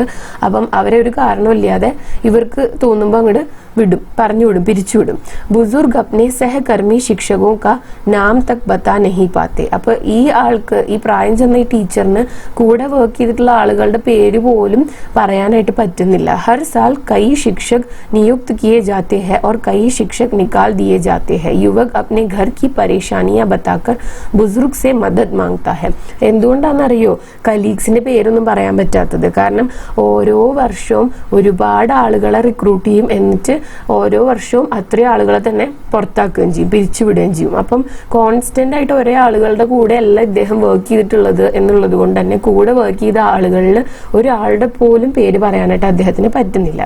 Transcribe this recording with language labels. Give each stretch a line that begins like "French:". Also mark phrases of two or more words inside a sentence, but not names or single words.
Malayalam: അപ്പം അവരെ ഒരു കാരണമില്ലാതെ ഇവർക്ക് തോന്നുമ്പോൾ അങ്ങോട്ട് വിടും, പറഞ്ഞുവിടും, പിരിച്ചുവിടും.
Hindi: बुज़ुर्ग अपने सहकर्मी शिक्षकों का नाम तक बता नहीं पाते.
Malayalam: അപ്പൊ ഈ ആൾക്ക്, ഈ പ്രായം ചെന്ന ഈ ടീച്ചറിന് കൂടെ വർക്ക് ചെയ്തിട്ടുള്ള ആളുകളുടെ പേര് പോലും പറയാനായിട്ട് പറ്റുന്നില്ല.
Hindi: हर साल कई शिक्षक नियुक्त किए जाते हैं और कई शिक्षक निकाल दिए जाते हैं. युवक अपने घर की परेशानियां बताकर बुजुर्ग से मदद मांगता है.
Malayalam: എന്തുകൊണ്ടാണെന്നറിയോ കലീഗ്സിന്റെ പേരൊന്നും പറയാൻ പറ്റാത്തത്? കാരണം ഓരോ വർഷവും ഒരുപാട് ആളുകളെ റിക്രൂട്ട് ചെയ്യും, എന്നിട്ട് ഓരോ വർഷവും അത്രയും ആളുകളെ തന്നെ പുറത്താക്കുകയും ചെയ്യും, പിരിച്ചുവിടുകയും ചെയ്യും. അപ്പം കോൺസ്റ്റന്റ് ആയിട്ട് ഒരേ ആളുകളുടെ കൂടെ അല്ല ഇദ്ദേഹം വർക്ക് ചെയ്തിട്ടുള്ളത് എന്നുള്ളത് കൊണ്ട് തന്നെ കൂടെ വർക്ക് ചെയ്ത ആളുകളിൽ ഒരാളുടെ പോലും പേര് പറയാനായിട്ട് അദ്ദേഹത്തിന് പറ്റുന്നില്ല.